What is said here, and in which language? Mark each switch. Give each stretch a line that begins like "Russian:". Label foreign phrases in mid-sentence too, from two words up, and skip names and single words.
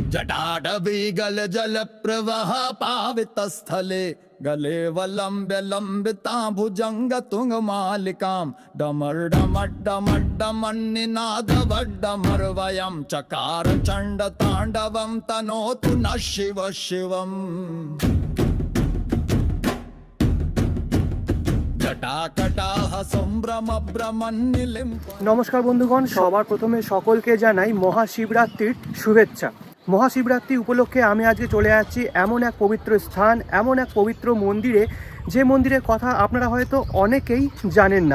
Sanskrit: जटाटवीगल जल प्रवाह पावित स्थले गले वलंब्य लंबिता भुजंग तुंग मालिकाम डमर डमर डमर डमर निनाद वड्डमर वयम चकार चंड तांडवम तनोतु न शिव शिवम
Bangla: নমস্কার বন্ধুগণ, সবার প্রথমে সকলকে জানাই মহাশিবরাত্রির শুভেচ্ছা। মহাশিবরাত্রি উপলক্ষে আমি আজকে চলে যাচ্ছি এমন এক পবিত্র স্থান, এমন এক পবিত্র মন্দিরে, যে মন্দিরের কথা আপনারা হয়তো অনেকেই জানেন না।